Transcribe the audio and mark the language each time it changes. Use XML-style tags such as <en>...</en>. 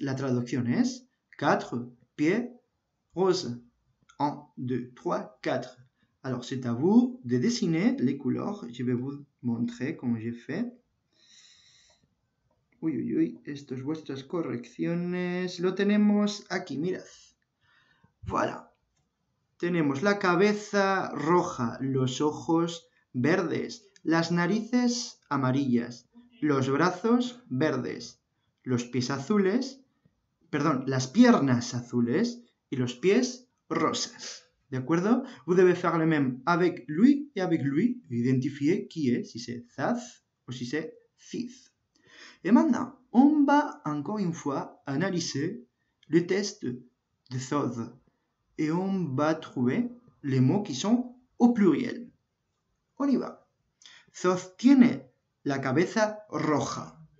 <es>La traducción es 4</es> <fr>pieds roses. 1, 2, 3, 4. Alors, c'est à vous de dessiner les couleurs. Je vais vous montrer comment j'ai fait. Uy, uy, uy.</fr> <es>Esto es vuestras correcciones. Lo tenemos aquí, mirad. Voilà. Tenemos la cabeza roja, los ojos verdes, las narices amarillas, los brazos verdes, los pies azules, perdón, las piernas azules y los pies rosas. ¿De acuerdo?</es> <fr>Vous devez faire le même avec lui et avec lui, identifier qui est, si c'est Zaz ou si c'est Ziz. Et maintenant, on va encore une fois analyser le test de Zoz. Et on va trouver les mots qui sont au pluriel. On y va.</fr> <es>Zoz tiene la cabeza roja.</es>